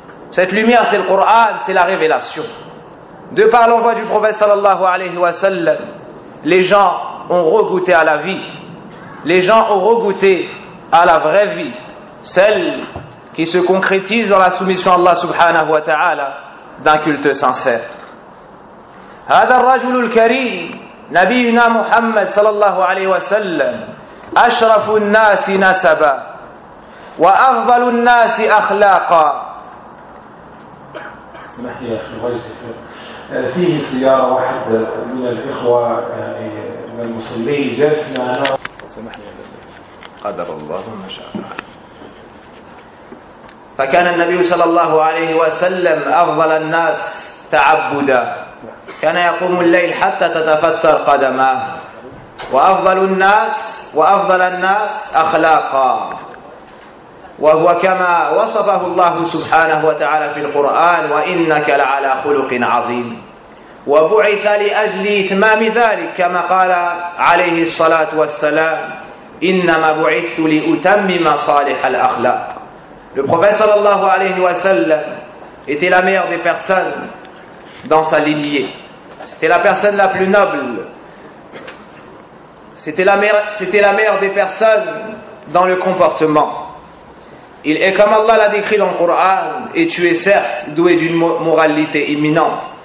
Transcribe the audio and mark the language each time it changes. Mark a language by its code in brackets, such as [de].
[fr] Cette lumière, c'est le Coran, c'est la révélation. De par l'envoi du prophète [ar] sallallahu alayhi wa sallam, [fr] les gens ont regoûté à la vie. Les gens ont regoûté à la vraie vie, celle qui se concrétise dans la soumission à Allah [ar] subhanahu wa ta'ala [fr] d'un culte sincère. [ar] هذا الرجل الكريم نبينا محمد صلى الله عليه وسلم أشرف الناس نسبا وأفضل الناس أخلاقا. اسمح لي أخي الغيث، فيه سيارة واحد من الإخوة من المسلمين جالسنا أنا اسمح لي قدر الله ما شاء الله. فكان النبي صلى الله عليه وسلم أفضل الناس تعبدا، كان يقوم الليل حتى تتفتر قدماه. وأفضل الناس أخلاقا. وهو كما وصفه الله سبحانه وتعالى في القرآن وإنك لعلى خلق عظيم وبعث لأجل إتمام ذلك كما قال عليه الصلاة والسلام إنما بعثت لأتمم صالح الأخلاق. [fr] Le prophète [ar] sallallahu alayhi wa sallam [fr] était la meilleure des personnes dans sa lignée. C'était la personne la plus noble. C'était la meilleure des personnes dans le comportement. Il est comme Allah l'a décrit dans le Coran, et tu es certes doué d'une moralité imminente.